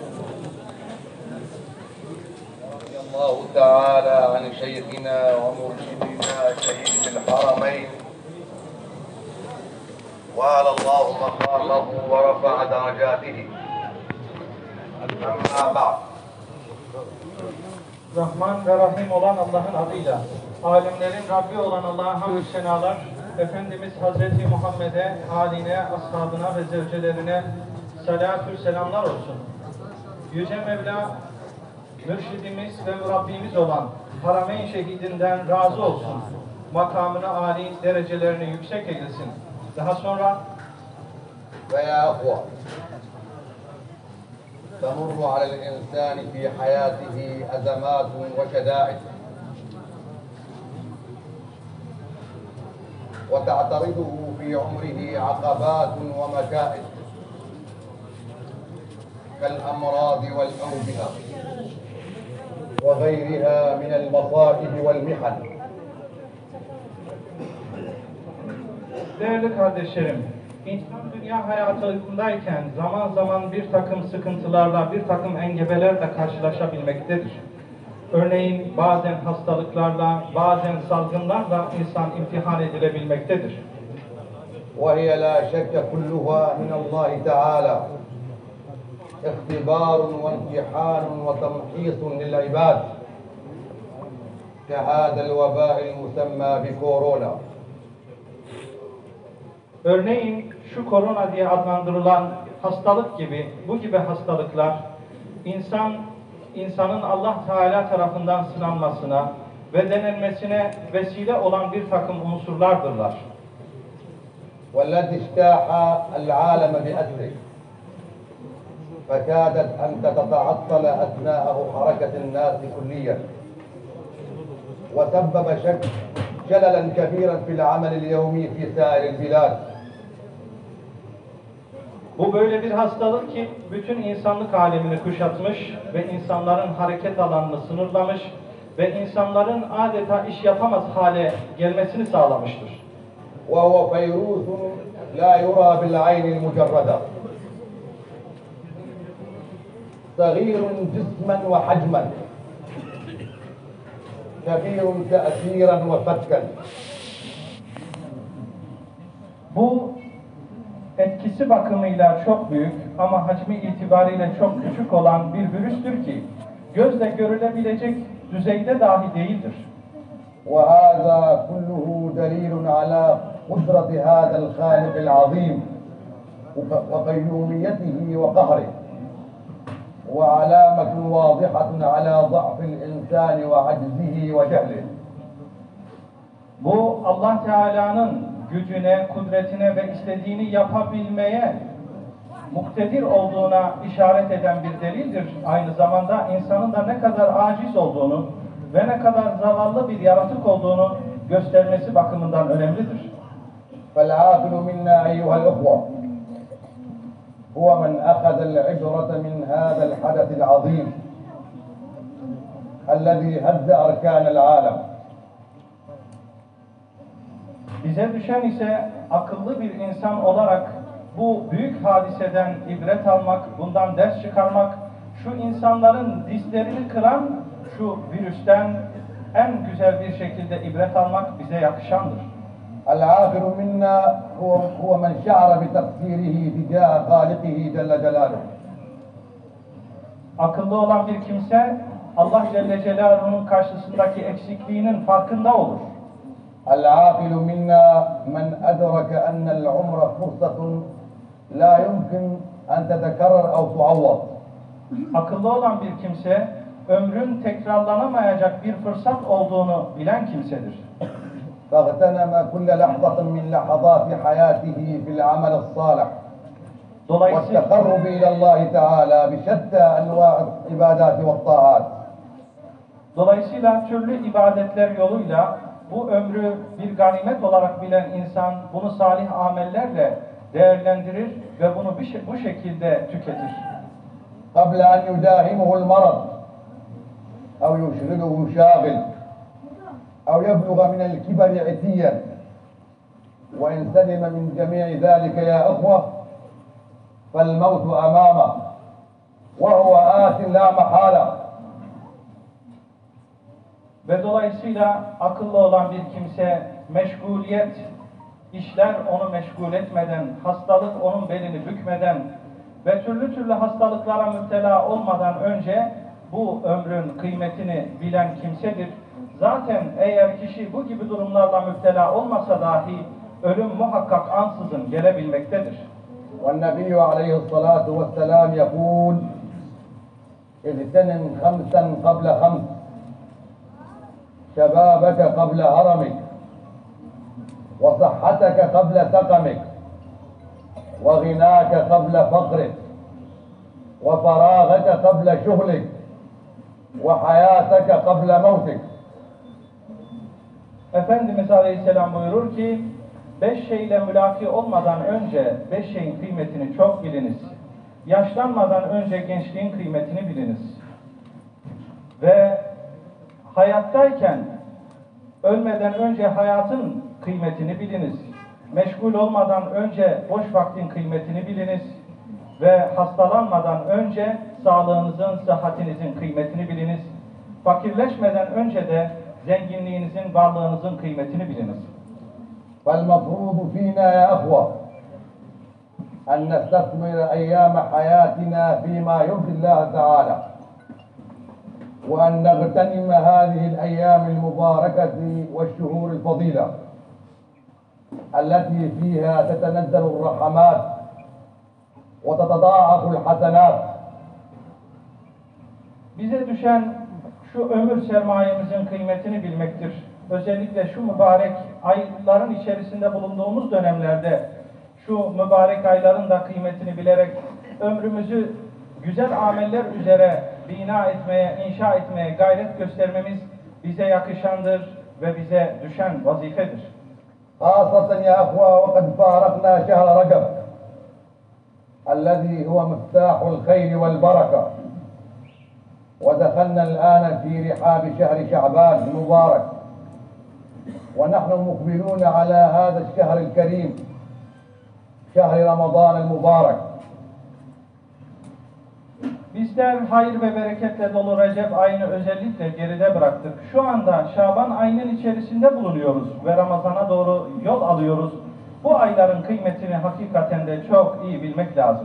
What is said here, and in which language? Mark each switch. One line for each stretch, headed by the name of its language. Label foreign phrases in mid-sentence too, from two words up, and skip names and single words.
Arabic: رضي الله تعالى عن شيخنا ومرشدنا شهيد الحرمين، وعلى الله مقامه ورفع درجاته. أما بعد.
Turkish: Rahman ve Rahim olan Allah'ın adıyla, alemlerin Rabbi olan Allah'a hamd senalar, Efendimiz Hazreti Muhammed'e, haline, ashabına ve zevcelerine salatü selamlar olsun. Yüce Mevla, mürşidimiz ve Rabbimiz olan Harameyn şehidinden razı olsun. Makamını âli, derecelerini yüksek eylesin. Daha sonra
Arabic: ويا أخوة تمر على الإنسان في حياته أزمات وشدائد وتعترضه في عمره عقبات ومكائد كالأمراض والأوبئة وغيرها من المصائب والمحن.
Turkish: Değerli kardeşlerim, İnsan dünya hayatındayken zaman zaman bir takım sıkıntılarla, bir takım engebelerle karşılaşabilmektedir. Örneğin bazen hastalıklarla, bazen salgınlarla insan imtihan edilebilmektedir.
Arabic: وهي لا شك كلها من الله تعالى اختبار وامتحان وتمحيص للعباد كهذا الوباء المسمى بكورونا.
Turkish: Örneğin şu korona diye adlandırılan hastalık gibi, bu gibi hastalıklar insanın Allah Teala tarafından sınanmasına ve denenmesine vesile olan bir takım unsurlardırlar.
Arabic: والتي اجتاح العالم بأسره فكادت أن تتعطل أثناءه حركة الناس كليا وسبب شللا كبيرا في العمل اليومي في سائر البلاد.
Turkish: Bu böyle bir hastalık ki bütün insanlık alemini kuşatmış ve insanların hareket alanını sınırlamış ve insanların adeta iş yapamaz hale gelmesini sağlamıştır.
Arabic: وهو فيروس لا يرى بالعين المجردة صغير جسما وحجما كبير تأثيرا وفتكا.
Turkish: Bu etkisi bakımıyla çok büyük ama hacmi itibariyle çok küçük olan bir virüstür ki gözle görülebilecek düzeyde dahi değildir.
Arabic: وهذا كله دليل على قدرة هذا الخالق العظيم وقيوميته وقهره وعلامة واضحة على ضعف الإنسان وعجزه وجهله.
Turkish: Bu Allah Teala'nın gücüne, kudretine ve istediğini yapabilmeye muktedir olduğuna işaret eden bir delildir. Aynı zamanda insanın da ne kadar aciz olduğunu ve ne kadar zavallı bir yaratık olduğunu göstermesi bakımından önemlidir.
Arabic: فالعاقل منا أيها الأخوة هو من أخذ العبرة من هذا الحدث العظيم الذي هز أركان العالم.
Turkish: Bize düşen ise akıllı bir insan olarak bu büyük hadiseden ibret almak, bundan ders çıkarmak, şu insanların dizlerini kıran şu virüsten en güzel bir şekilde ibret almak bize yakışandır.
Arabic: العاقل منا هو من شعر بتقصيره تجاه خالقه جل جلاله.
Turkish: Akıllı olan bir kimse Allah
Arabic: جل جلاله'nun
Turkish: karşısındaki eksikliğinin farkında olur.
Arabic: العاقل منا من أدرك أن العمر فرصة لا يمكن أن تتكرر أو تعوض.
Turkish: Akıllı olan bir kimse ömrün tekrarlanamayacak bir fırsat olduğunu bilen kimsedir.
Arabic: فاغتنم كل لحظة من لحظات حياته في العمل الصالح والتقرب إلى الله تعالى بشتى أنواع العبادات والطاعات.
Turkish: Dolayısıyla türlü ibadetler yoluyla bu ömrü bir ganimet olarak bilen insan bunu salih amellerle değerlendirir ve bunu bu şekilde tüketir.
Arabic: قبل أن يداهمه المرض أو يشغله شاغل أو يبلغ من الكبر عتيا وإن سلم من جميع ذلك يا أخوة فالموت أمامه وهو آت لا محالة.
Turkish: Ve dolayısıyla akıllı olan bir kimse meşguliyet, işler onu meşgul etmeden, hastalık onun belini bükmeden ve türlü türlü hastalıklara müptela olmadan önce bu ömrün kıymetini bilen kimsedir. Zaten eğer kişi bu gibi durumlarla müptela olmasa dahi ölüm muhakkak ansızın gelebilmektedir.
Arabic: والنبي عليه الصلاة والسلام يقول اغتنم خمسا قبل خمس شبابك قبل هرمك وصحتك قبل سقمك وغناك قبل فقرك وفراغك قبل شغلك وحياتك قبل موتك.
Turkish: Efendimiz Aleyhisselam buyurur ki 5 şeyle mülaki olmadan önce 5 şeyin kıymetini çok biliniz. Yaşlanmadan önce gençliğin kıymetini biliniz. Ve hayattayken ölmeden önce hayatın kıymetini biliniz. Meşgul olmadan önce boş vaktin kıymetini biliniz. Ve hastalanmadan önce sağlığınızın, sıhhatinizin kıymetini biliniz. Fakirleşmeden önce de zenginliğinizin, varlığınızın kıymetini biliniz.
Arabic: فالمفروض فينا يا أخوة أن نستثمر أيام حياتنا فيما يرضي الله تعالى وأن نغتنم هذه الأيام المباركة والشهور الفضيلة التي فيها تتنزل الرحمات وتتضاعف الحسنات.
Turkish: Bize düşen şu ömür sermayemizin kıymetini bilmektir. Özellikle şu mübarek ayların içerisinde bulunduğumuz dönemlerde şu mübarek ayların da kıymetini bilerek ömrümüzü güzel ameller üzere bina etmeye, inşa etmeye gayret göstermemiz bize yakışandır ve bize düşen vazifedir.
Arabic: خاصة يا أخوة وقد فارقنا شهر رجب الذي هو مفتاح الخير والبركة ودخلنا الآن في رحاب شهر شعبان المبارك ونحن مقبلون على هذا الشهر الكريم شهر رمضان المبارك.
Turkish: Bizler hayır ve bereketle dolu Recep ayını özellikle geride bıraktık. Şu anda Şaban ayının içerisinde bulunuyoruz ve Ramazan'a doğru yol alıyoruz. Bu ayların kıymetini hakikaten de çok iyi bilmek lazım.